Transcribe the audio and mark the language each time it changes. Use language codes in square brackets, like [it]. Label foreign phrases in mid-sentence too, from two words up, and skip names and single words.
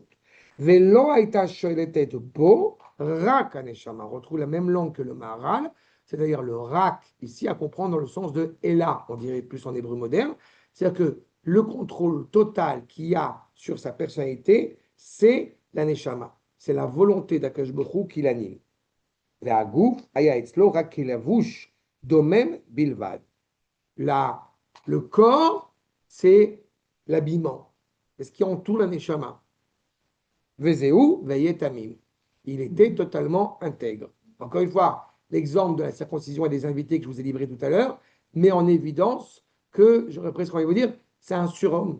[fr] On retrouve la même langue que le Maharal, c'est-à-dire le rak, ici à comprendre dans le sens de Ella, on dirait plus en hébreu moderne, c'est-à-dire que le contrôle total qu'il y a sur sa personnalité, c'est la Neshama. c'est la volonté d'Akadosh Baruch Hu qui l'anime. [he] והגוף היה אצלו רק כלבוש דומם בלבד. [fr] Le corps, c'est l'habillement. C'est ce qui entoure la neshama. [he] וזהו ויתמים. [fr] Il était totalement intègre. Encore une fois, l'exemple de la circoncision et des invités que je vous ai livré tout à l'heure met en évidence que, j'aurais presque envie de vous dire, c'est un surhomme.